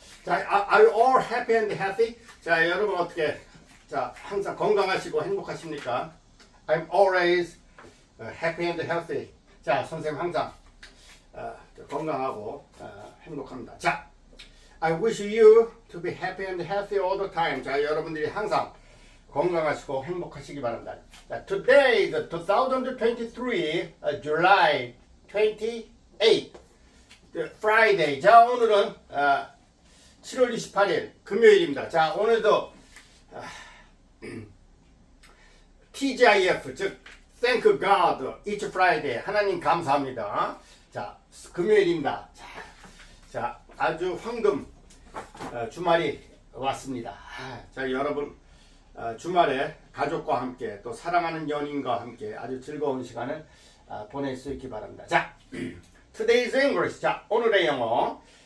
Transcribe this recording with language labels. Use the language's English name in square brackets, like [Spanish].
[English] 자, are you all happy and healthy? [Korean] 자, 여러분 어떻게 항상 건강하시고 행복하십니까? [English] I'm always happy and healthy. [Korean] 자, 선생님 항상 건강하고 행복합니다. [English] 자, I wish you to be happy and healthy all the time. [Korean] 자, 여러분들이 항상 건강하시고 행복하시기 바랍니다. [English] 자, today is 2023 July 28th. Friday. [Korean] 자, 오늘은 7월 28일 금요일입니다. 자, 오늘도 TGIF 즉 [English] Thank God It's Friday. [Korean] 하나님 감사합니다. 자, 금요일입니다. 자, 아주 황금 주말이 왔습니다. 자, 여러분 주말에 가족과 함께 또 사랑하는 연인과 함께 아주 즐거운 시간을 보낼 수 있기 바랍니다. 자, [English] Today's English. [Korean] 자, 오늘의 영어.